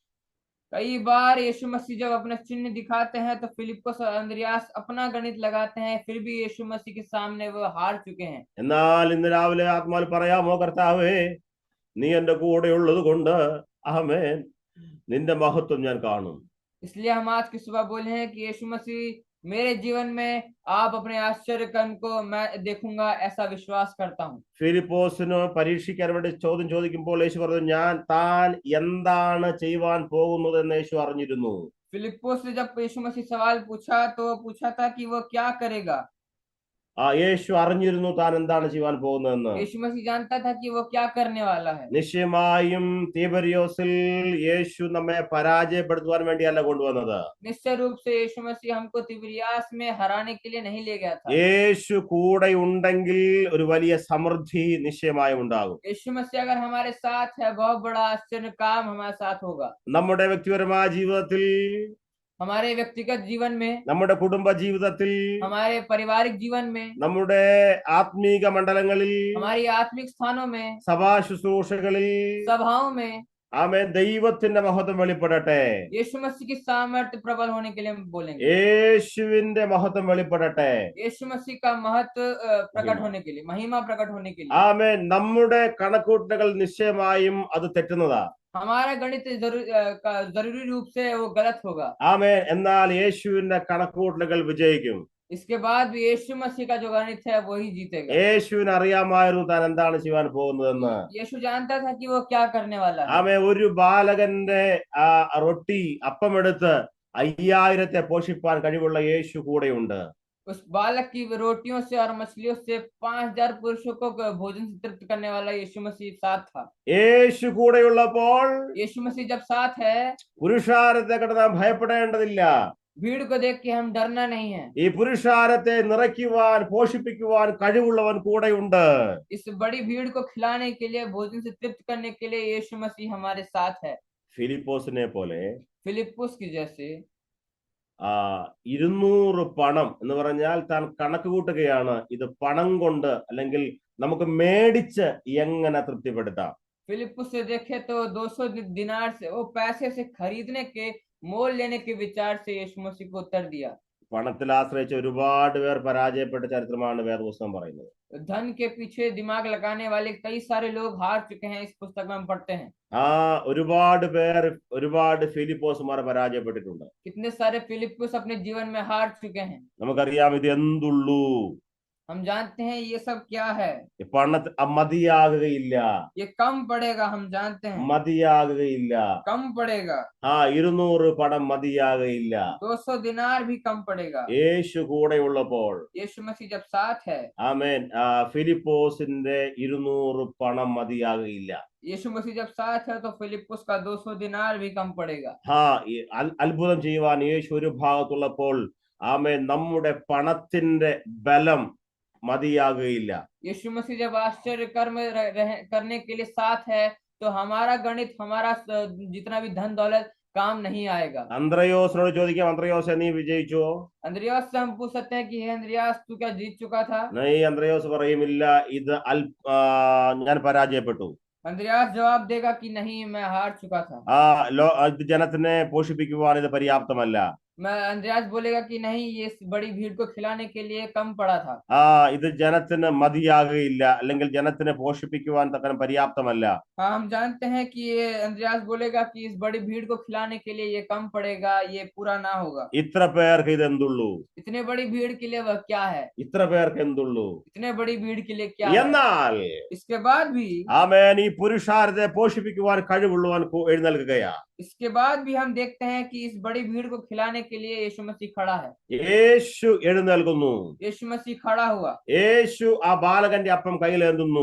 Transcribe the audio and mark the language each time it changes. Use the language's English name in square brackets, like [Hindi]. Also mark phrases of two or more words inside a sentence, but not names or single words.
[Hindi] कई बार यीशु मसीह जब अपने चिन्ह दिखाते हैं तो फिलिप्पुस और अंद्रियास अपना गणित लगाते हैं, फिर भी यीशु मसीह के सामने वो हार चुके हैं। [Malayalam] എന്നാൽ ഇന്ന് രാവിലെ ആത്മാവിൽ പറയാമോ, കർത്താവേ, നീ എന്റെ കൂടെ ഉള്ളത് കൊണ്ട് ആമേൻ, നിന്റെ മഹത്വം ഞാൻ കാണും. [Hindi] इसलिए हम आज की सुबह बोले हैं कि यीशु मसीह मेरे जीवन में आप अपने आश्चर्य कर्म को मैं देखूंगा, ऐसा विश्वास करता हूँ। [Malayalam] ഫിലിപ്പോസിന് പരീക്ഷിക്കാൻ വേണ്ടി ചോദ്യം ചോദിക്കുമ്പോൾ യേശു പറഞ്ഞു, താൻ എന്താണ് ചെയ്യുവാൻ പോകുന്നത് എന്ന് യേശു അറിഞ്ഞിരുന്നു. [Hindi] फिलिप्पुस से जब यीशु मसीह सवाल पूछा तो पूछा था कि वो क्या करेगा। [Malayalam] യേശു അറിഞ്ഞിരുന്നു താൻ എന്താണ് ചെയ്യുവാൻ പോകുന്നതെന്ന്. [Hindi] यीशु मसीह जानता था कि वो क्या करने वाला है। [Malayalam] നിശ്ചയമായും തിബരിയോസിൽ യേശു നമ്മെ പരാജയപ്പെടുത്തുവാൻ വേണ്ടിയല്ല കൊണ്ടുവന്നത്. [Hindi] निश्चय रूप से यीशु मसीह हमको तिबिरियास में हराने के लिए नहीं ले गया था। [Malayalam] യേശു കൂടെ ഉണ്ടെങ്കിൽ ഒരു വലിയ സമൃദ്ധി നിശ്ചയമായും ഉണ്ടാകും. [Hindi] यीशु मसीह अगर हमारे साथ है, बहुत बड़ा आश्चर्य काम हमारे साथ होगा। [Malayalam] നമ്മുടെ വ്യക്തിപരമായ ജീവിതത്തിൽ, [Hindi] हमारे व्यक्तिगत जीवन में, [Malayalam] നമ്മുടെ കുടുംബ ജീവിതത്തിൽ, [Hindi] हमारे पारिवारिक जीवन में, [Malayalam] നമ്മുടെ ആത്മീക മണ്ഡലങ്ങളിൽ, [Hindi] हमारी आत्मिक स्थानों में, [Malayalam] സഭാ ശുശ്രൂഷകളിൽ [Hindi] सभाओं में [Malayalam] ദൈവത്തിന്റെ മഹത്വം വെളിപ്പെടട്ടെ. [Hindi] यीशु मसीह की सामर्थ्य प्रबल होने के लिए हम बोलेंगे। [Malayalam] യേശുവിന്റെ മഹത്വം വെളിപ്പെടട്ടെ. [Hindi] यीशु मसीह का महत्व प्रकट होने के लिए, महिमा प्रकट होने के लिए। [Malayalam] നമ്മുടെ കണക്കൂട്ടലുകൾ നിശ്ചയമായും അത് തെറ്റുന്നതാ. [Hindi] हमारा गणित जरूरी रूप से वो गलत होगा। [Malayalam] എന്നാൽ യേശുവിന്റെ കണക്കൂട്ടലുകൾ വിജയിക്കും. [Hindi] इसके बाद भी यीशु मसीह का जो गणित है वही जीतेगा। [Malayalam] യേശുവിന് അറിയാമായിരുന്നു താൻ എന്താണ് ചെയ്യാൻ പോകുന്നതെന്ന്. [Hindi] यीशु जानता था कि वो क्या करने वाला है। [Malayalam] ഒരു ബാലകന്റെ റൊട്ടി അപ്പമെടുത്ത് 5000 പോഷിപ്പാൻ കഴിവുള്ള യേശു കൂടെയുണ്ട്. [Hindi] उस बालक की रोटियों से और मछलियों से 5000 पुरुषों को भोजन से तृप्त करने वाला यीशु मसीह साथ था। [Malayalam] യേശു കൂടെയുള്ളപ്പോൾ [Hindi] यीशु मसीह जब साथ है, [Malayalam] പുരുഷാരത്തെ കണ്ട് നാം ഭയപ്പെടേണ്ടതില്ല. [Hindi] भीड़ को देख के हम डरना नहीं है। [Malayalam] ഈ പുരുഷാരത്തെ നിറയ്ക്കുവാൻ പോഷിപ്പിക്കുവാൻ കഴിവുള്ളവൻ കൂടെയുണ്ട്. [Hindi] इस बड़ी भीड़ को खिलाने के लिए, भोजन से तृप्त करने के लिए यीशु मसीह हमारे साथ है। [Malayalam] ഫിലിപ്പോസിനെ പോലെ [Hindi] फिलिप्पुस की जैसे [Malayalam] 200 പണം എന്ന് പറഞ്ഞാൽ താൻ കണക്ക് കൂട്ടുകയാണ്, ഇത് പണം കൊണ്ട് അല്ലെങ്കിൽ നമുക്ക് മേടിച്ച് എങ്ങനെ തൃപ്തിപ്പെടുത്താം. [Hindi] फिलिप्पुस से देखे तो 200 दिनार से, वो पैसे से खरीदने के, मोल लेने के विचार से यीशु मसीह को उत्तर दिया। [Malayalam] പണത്തിൽ ആശ്രയിച്ച് ഒരുപാട് പേർ പരാജയപ്പെട്ട ചരിത്രമാണ് വേദപുസ്തകം പറയുന്നത്. [Hindi] धन के पीछे दिमाग लगाने वाले कई सारे लोग हार चुके हैं, इस पुस्तक में हम पढ़ते हैं। [Malayalam] ഒരുപാട് പേർ ഒരുപാട് ഫിലിപ്പോസുമാർ പരാജയപ്പെട്ടിട്ടുണ്ട്. [Hindi] कितने सारे फिलिप्पुस अपने जीवन में हार चुके हैं। [Malayalam] നമുക്കറിയാം ഇത് എന്തുള്ളൂ, [Hindi] हम जानते हैं ये सब क्या है। [Malayalam] മതിയാകുകയില്ല, [Hindi] ये कम पड़ेगा, हम जानते हैं [Malayalam] മതിയാകുകയില്ല. [Hindi] कम पड़ेगा। [Malayalam] 200 പണം മതിയാകുകയില്ല. [Hindi] 200 दिनार भी कम पड़ेगा। [Malayalam] യേശു കൂടെ ഉള്ളപ്പോൾ, [Hindi] यीशु मसीह जब साथ है, [Malayalam] ആമേൻ, ഫിലിപ്പോസിന്റെ 200 പണം മതിയാകുകയില്ല. [Hindi] यीशु मसीह जब साथ है तो फिलिप्पुस का 200 दिनार भी कम पड़ेगा। [Malayalam] അത്ഭുതം ചെയ്യുവാൻ യേശു ഒരു ഭാഗത്തുള്ളപ്പോൾ, ആമേൻ, നമ്മുടെ പണത്തിന്റെ ബലം മതിയാകുകയില്ല. [Hindi] यीशु मसीह जब आश्चर्य कर्म करने के लिए साथ है तो हमारा गणित, हमारा जितना भी धन दौलत काम नहीं आएगा। [Malayalam] അന്ത്രയോസിനോട് ചോദിക്കാം, അന്ത്രയോസ് നീ വിജയിച്ചോ? [Hindi] अंद्रियास से हम पूछ सकते हैं कि हे अंद्रियास, तू क्या जीत चुका था? [Malayalam] അന്ത്രയോസ് പറയുമില്ല, ഇത് ഞാൻ പരാജയപ്പെട്ടു. [Hindi] अंद्रियास जवाब देगा कि नहीं, मैं हार चुका था। [Malayalam] ജനത്തിനെ പോഷിപ്പിക്കുവാൻ ഇത് പര്യാപ്തമല്ല. [Hindi] मैं अंद्रियास बोलेगा कि नहीं, ये बड़ी भीड़ को खिलाने के लिए कम पड़ा था। [Malayalam] ഇത് ജനത്തിന് മതിയാകുകയില്ല, അല്ലെങ്കിൽ ജനത്തിനെ പോഷിപ്പിക്കുവാൻ തക്കന പര്യാപ്തമല്ല. [Hindi] हाँ, हम जानते हैं कि ये अंद्रियास बोलेगा कि इस बड़ी भीड़ को खिलाने के लिए ये कम पड़ेगा, ये पूरा ना होगा। [Malayalam] ഇത്ര പേർക്ക് ഇത് എന്തുള്ളൂ? [Hindi] इतने बड़ी भीड़ के लिए वह क्या है? [Malayalam] ഇത്ര പേർക്ക് എന്തുള്ളൂ? [Hindi] इतने बड़ी भीड़ के लिए क्या [Malayalam] എന്നാൽ [Hindi] है? इसके बाद भी, [Malayalam] ആമേൻ, ഈ പുരുഷാരത്തെ പോഷിപ്പിക്കുവാൻ കഴിവുള്ളവൻ എഴുന്നേൽക്കുകയാ. [Hindi] इसके बाद भी हम देखते हैं कि इस बड़ी भीड़ को खिलाने के लिए यीशु मसीह खड़ा है। [Malayalam] യേശു എഴുന്നേൽക്കുന്നു. [Hindi] यीशु मसीह खड़ा हुआ। [Malayalam] യേശു ആ ബാലകന്റെ അപ്പം കയ്യിലേന്തുന്നു.